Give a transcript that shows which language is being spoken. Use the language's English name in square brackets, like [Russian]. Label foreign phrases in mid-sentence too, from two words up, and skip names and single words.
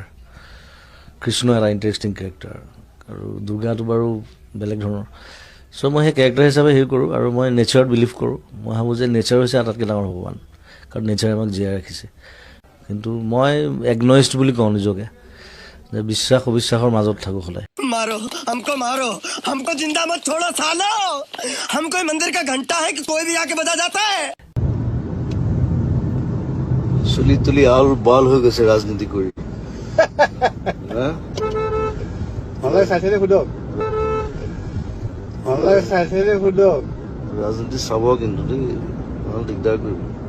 [Assamese] কৃষ্ণ এটা [English] interesting character, [Assamese] আৰু দুৰ্গাটো বাৰু বেলেগ ধৰণৰ। চ' মই সেই কেৰেক্টাৰ হিচাপে হেৰি কৰোঁ, আৰু মই নেচাৰত বিলিভ কৰোঁ। মই ভাবোঁ যে নেচাৰ হৈছে আটাইতকৈ ডাঙৰ ভগৱান, কাৰণ নেচাৰে আমাক জীয়াই ৰাখিছে। কিন্তু মই এগন'ইষ্ট বুলি কওঁ নিজকে, যে বিশ্বাস অবিশ্বাসৰ মাজত থাকোঁ সদায়। [Hindi] मारो हमको जिंदा मत छोड़ो सालो। हम कोई मंदिर का घंटा है कि कोई भी आके बजा जाता है। [Assamese] চুলি তুলি আউল বাল হৈ গৈছে ৰাজনীতি কৰি। ৰাজনীতি চাব কিন্তু দেই, দিগদাৰ কৰিব।